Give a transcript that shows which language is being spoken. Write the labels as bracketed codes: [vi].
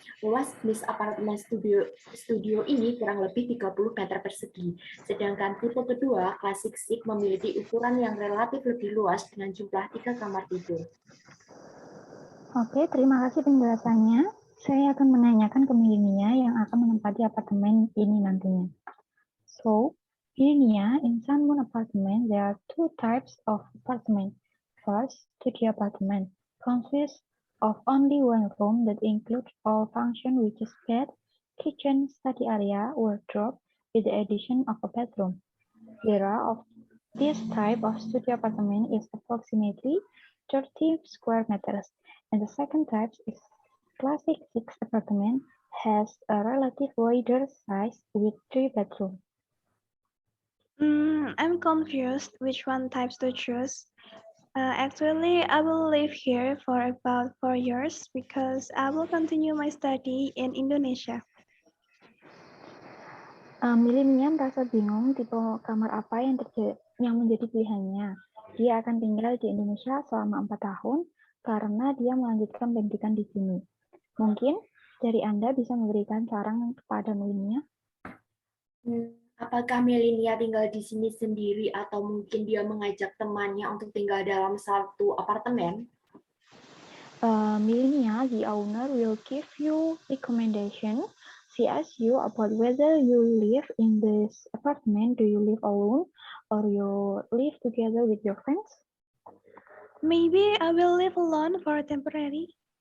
[id] Luas jenis apartemen studio ini kurang lebih 30 meter persegi. Sedangkan tipe kedua, Classic Chic, memiliki ukuran yang relatif lebih luas dengan jumlah 3 kamar tidur. Oke, terima kasih penjelasannya. Saya akan menanyakan ke Milinia yang akan menempati apartemen ini nantinya. [en] So, Milinia, in Sunmoon Apartment, there are two types of apartment. First, studio apartment consists of only one room that includes all function, which is bed, kitchen, study area, wardrobe, with the addition of a bedroom. The area of this type of studio apartment is approximately 30 square meters, and the second type is Classic Chic apartment has a relative wider size with 3 bedrooms. I'm confused which one types to choose. Actually, I will live here for about 4 years because I will continue my study in Indonesia. [id] Milinia merasa bingung tipe kamar apa yang menjadi pilihannya. Dia akan tinggal di Indonesia selama 4 tahun karena dia melanjutkan pendidikan di sini. Mungkin dari Anda bisa memberikan saran kepada Milinia? Apakah Milinia tinggal di sini sendiri atau mungkin dia mengajak temannya untuk tinggal dalam satu apartemen? [en] Milinia, the owner, will give you recommendation. She asks you about whether you live in this apartment. Do you live alone or you live together with your friends? Maybe I will live alone for temporary.